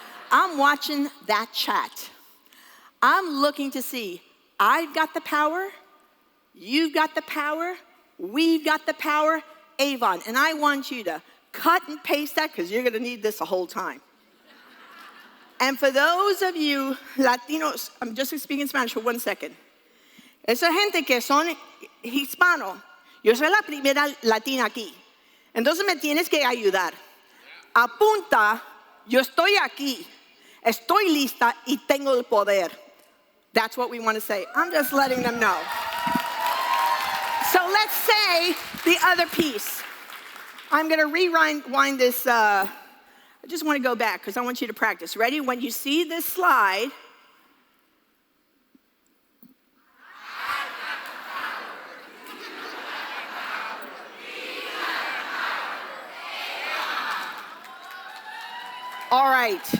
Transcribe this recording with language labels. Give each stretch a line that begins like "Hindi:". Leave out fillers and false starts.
English: I'm watching that chat. I'm looking to see, I've got the power, you've got the power, we've got the power, AVON. And I want you to cut and paste that because you're going to need this the whole time. And for those of you Latinos, I'm just speaking Spanish for 1 second.
Spanish: Esa gente que son hispano, yo soy la primera latina aquí. Entonces me tienes que ayudar. Apunta, yo estoy aquí, estoy lista y tengo el poder.
English: That's what we want to say. I'm just letting them know. So let's say the other piece. I'm going to rewind this. I just want to go back because I want you to practice. Ready? When you see this slide, all right.